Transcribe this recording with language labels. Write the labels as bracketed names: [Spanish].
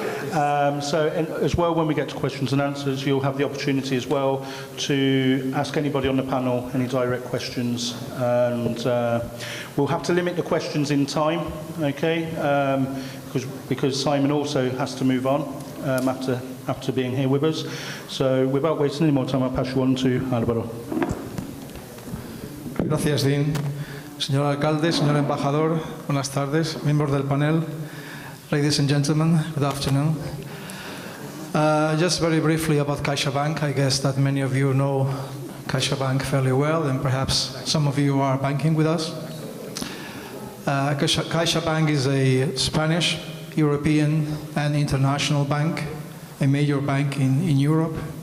[English] And as well, when we get to questions and answers, you'll have the opportunity as well to ask anybody on the panel any direct questions. And we'll have to limit the questions in time, okay? Because Simon also has to move on after being here with us. So without wasting any more time, I'll pass you on to Álvaro. [Spanish] Gracias, Dean. Señor alcalde, señor embajador, buenas tardes, miembros del panel, [English] ladies and gentlemen, good afternoon. Just very briefly about CaixaBank. I guess that many of you know CaixaBank fairly well, and perhaps some of you are banking with us. CaixaBank is a Spanish, European, and international bank, a major bank in Europe.